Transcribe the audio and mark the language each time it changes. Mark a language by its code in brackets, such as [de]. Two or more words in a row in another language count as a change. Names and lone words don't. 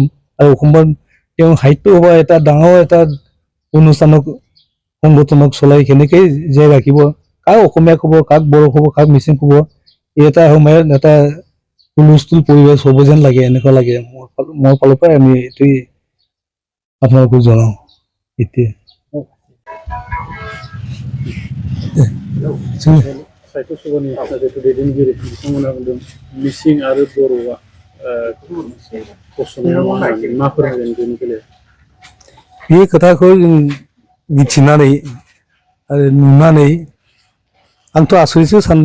[as] আৰু অসমৰ তেওঁ সাহিত্য সভা এটা ডাঙৰ এটা অনুষ্ঠানক সংগঠনক চলাই কেনেকৈ জীয়াই ৰাখিব? কাক অসমীয়া ক'ব, কাক বড়ো ক'ব, কাক মিচিং ক'ব? এটা সময়ত এটা হুলস্থুল পৰিৱেশ হ'ব যেন লাগে, এনেকুৱা লাগে। মোৰ ফালৰ পৰাই আমি এইটোৱেই আপোনালোকক জনাওঁ। এতিয়া [brx] साहित्य सभानि जिथु दैदेनगिरि बिथांमोना बुंदों मिसिं आरो बर'आ असमिया मा फोरमायगोन बेनि बेलायाव? बे खोथाखौ जों मिथिनानै आरो नुनानै आंथ' आसरितसो सानदों।